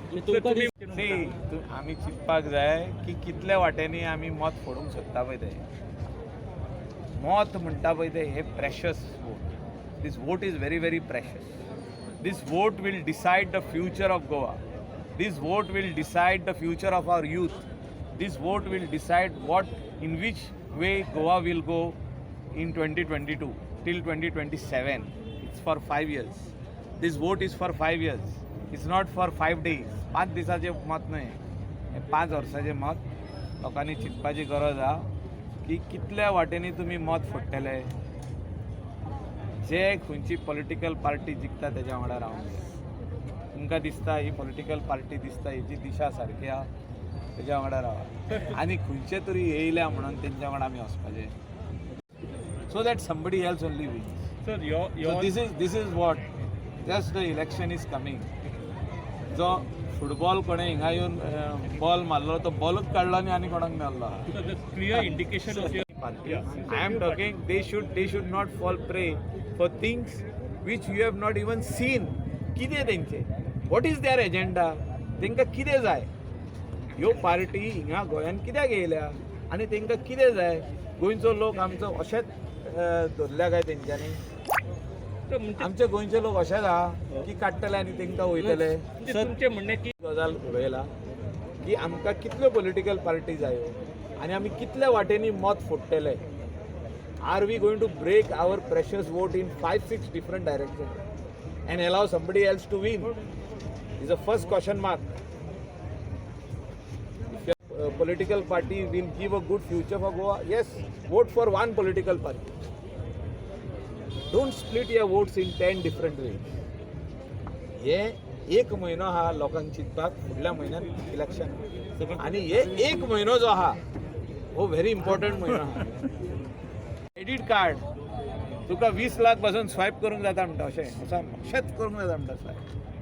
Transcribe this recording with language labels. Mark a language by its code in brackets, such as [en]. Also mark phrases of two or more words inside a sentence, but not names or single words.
[kok] आमी चिंतपाक जाय की कितल्या वाटेनी आमी मत फोडूंक सोदता पळय तें. मत म्हणटा पळय तें हे [en] precious vote. This vote is very very precious. This vote will decide the future of Goa. This vote will decide the future of our youth. This vote will decide what in which way Goa will go in 2022 till 2027. It's for 5 years. This vote is for 5 years. It's not for 5 days. [kok] 5 दिसाचें मत न्हय, हें 5 वर्साचें मत. लोकांनी चिंतपाची गरज आहा की कितल्या वाटेनी तुमी मत फोडटले. जे खंयची [en] political party [kok] जिखता तेज्या वांगडा रावंक. तुमकां दिसता ही [en] political party [kok] दिसता हेची दिशा सारकी आहा, तेज्या वांगडा रावा. आनी खंयचे तरी येयल्या म्हणून तेंच्या वांगडा आमी वचपाचें. [en] So that somebody else only wins. Sir, So this is what just the election is coming. [kok] जो फुटबॉल कोणें हिंगा येवन बॉल मारलो तो बॉलच काडलो आनी आनी कोणाक मेळ्ळो. [en] the clear indication of your I am talking they should not fall prey for things which you have not even seen. [kok] कितें तेंचे [en] what is their agenda? [kok] तेंकां कितें जाय. ह्यो पार्टी हिंगा गोंयान कित्याक येयल्या आनी तेंकां कितें जाय. गोंयचो लोक आमचो अशेंच धरल्या काय तेंच्यांनी. आमचे गोंयचे लोक अशेंच आहा की काडटले आनी तेंकां वयतले. तुमचें म्हणणें की गजाल उडयला की आमकां कितल्यो [en] political party [kok] जायो आनी आमी कितल्या वाटेनी मत फोडटले. [en] Are we going to break our precious vote in 5-6 different direction and allow somebody else to win is a first question mark. Political party will give a good future for Goa. Yes, vote for one political party. Don't split your votes in 10 different ways. [kok] हे एक म्हयनो हा लोकांक चिंतपाक फुडल्या म्हयन्यात इलेक्शन आनी हे एक म्हयनो जो आहा हो [en] very important [kok] म्हयनो आहा. [en] credit card [kok] तुका 20 लाख पासून स्वायप करूंक जाता म्हणटा अशेंच करूंक जाता म्हणटा स्वायप.